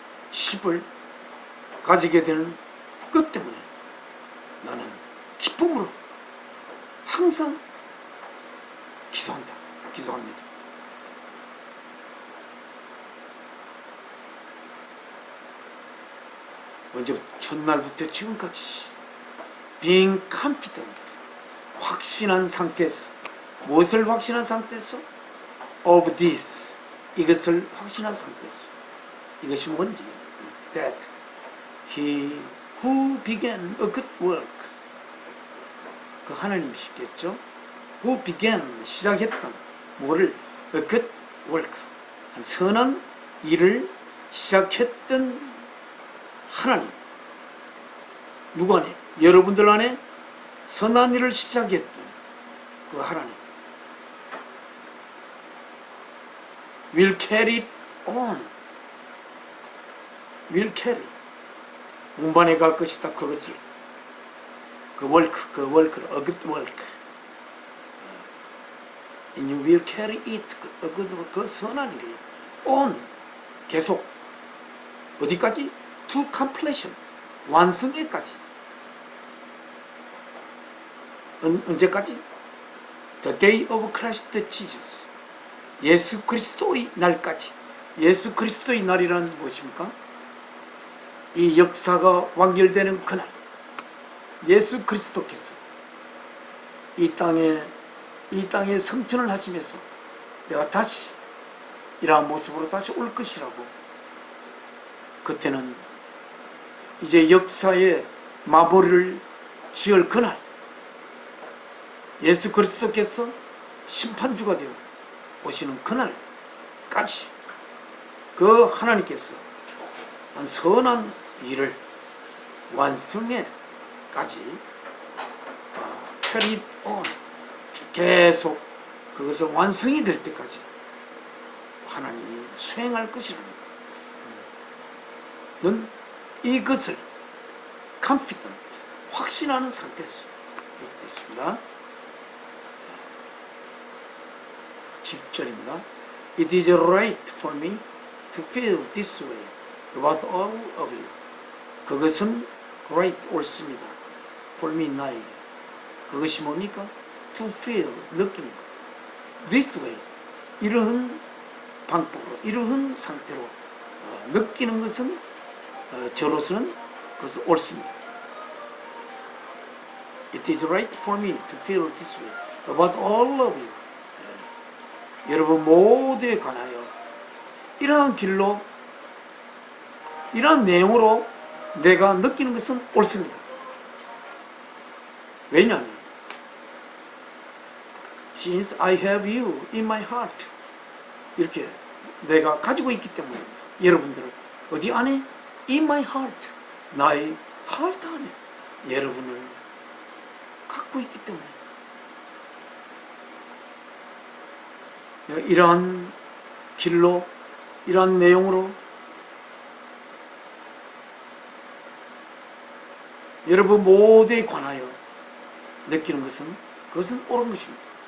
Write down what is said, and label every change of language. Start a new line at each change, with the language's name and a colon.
Korean: 파트너십을 가지게 되는 것 때문에 나는 기쁨으로 항상 기도합니다. 먼저 첫날부터 지금까지
English: being confident,
Korean: 확신한 상태에서, 무엇을 확신한 상태에서?
English: of this,
Korean: 이것을 확신한 상태에서, 이것이 뭔지,
English: that he who began a good work,
Korean: 그 하나님이시겠죠?
English: who began,
Korean: 시작했던 뭐를?
English: a good work,
Korean: 한 선한 일을 시작했던 하나님, 누구 안에? 여러분들 안에 선한 일을 시작했던 그 하나님
English: will carry it on, will carry,
Korean: 운반해 갈 것이다. 그것을,
English: 그 work를 a good work, and you will carry it, a good work,
Korean: 그 선한 일을
English: on,
Korean: 계속 어디까지?
English: to completion,
Korean: 완성에까지. 언제까지?
English: The day of Christ Jesus,
Korean: 예수 그리스도의 날까지. 예수 그리스도의 날이란 무엇입니까? 이 역사가 완결되는 그날, 예수 그리스도께서 이 땅에 성천을 하시면서 내가 다시 이러한 모습으로 다시 올 것이라고, 그때는 이제 역사의 마무리를 지을 그날, 예수 그리스도께서 심판주가 되어 오시는 그날까지 그 하나님께서 한 선한 일을 완성해까지
English: carry on,
Korean: 계속 그것을 완성이 될 때까지 하나님이 수행할 것이라는 는 이것을
English: confident,
Korean: 확신하는 상태에서 이렇게 됐습니다. 10절입니다.
English: It is right for me to feel this way about all of you.
Korean: 그것은
English: right,
Korean: 옳습니다.
English: for me,
Korean: 나에게. 그것이 뭡니까?
English: to feel,
Korean: 느끼는 것.
English: this way,
Korean: 이러한 방법으로, 이러한 상태로 느끼는 것은 저로서는 그것은 옳습니다.
English: It is right for me to feel this way about all of you.
Korean: 여러분 모두에 관하여 이러한 길로 이러한 내용으로 내가 느끼는 것은 옳습니다. 왜냐하면
English: Since I have you in my heart
Korean: 이렇게 내가 가지고 있기 때문입니다. 여러분들을 어디 안에?
English: In my heart
Korean: 나의 heart 안에 여러분을 갖고 있기 때문에 이러한 길로 이러한 내용으로 여러분 모두에 관하여 느끼는 것은 그것은 옳은 것입니다.